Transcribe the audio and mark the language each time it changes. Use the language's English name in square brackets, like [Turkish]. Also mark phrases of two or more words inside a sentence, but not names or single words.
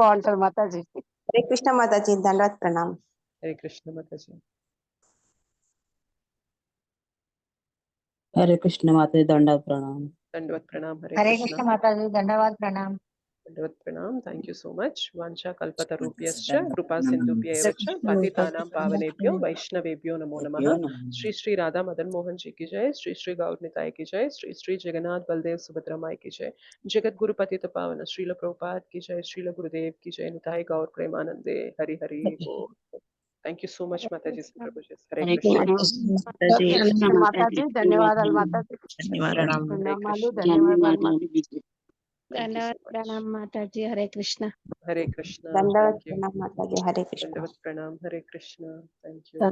[Telugu] బాగుంటది మాతాజీ. హరే కృష్ణ మాతాజీ. దండవత్ ప్రణామం. హరే కృష్ణ మాతాజీ. హరే కృష్ణ మాతాజీ. దండవత్ ప్రణామం. దండవత్ ప్రణామ్. హరే హరే కృష్ణ. కృష్ణ మాతాజీ. ధన్యవాద ప్రణామ్. దండవత్ ప్రణామ్. [English] thank you so much. [Sanskrit] వాంఛా కల్పతరుభ్యశ్చ కృపా సింధుభ్య ఏవ చ పతితానాం పావనేభ్యో వైష్ణవేభ్యో నమో నమః. [Hindi] श्री श्री राधा मदन मोहन जी की जय. श्री श्री गौर निताय की जय. श्री श्री जगन्नाथ बलदेव सुभद्रा माई की जय. जगत गुरु पतित पावन श्रील प्रभुपाद की जय. श्रील गुरुदेव की जय. निताय गौर प्रेमानंदे. हरि हरि बोल. [English] thank you so much మాతాజీ. సుప్రభుజీ. హరే [Telugu] హరే కృష్ణ. కృష్ణ హరే మాతాజీ. కృష్ణ మాతాజీ. ధన్యవాదాలు మాతాజీ. ధన్యవాదాలు. హరే ప్రణామాలు. కృష్ణ. ధన్యవాదాలు మాతాజీ. [English] thank you so [Telugu] దండవత్ [English] మచ్. [Telugu] ప్రణామం మాతాజీ. హరే కృష్ణ. హరే కృష్ణ. దండవత్ [English] thank you. [Telugu] ప్రణామం మాతాజీ. హరే కృష్ణ. దండవత్ ప్రణామ్. హరే కృష్ణ. [English] thank you.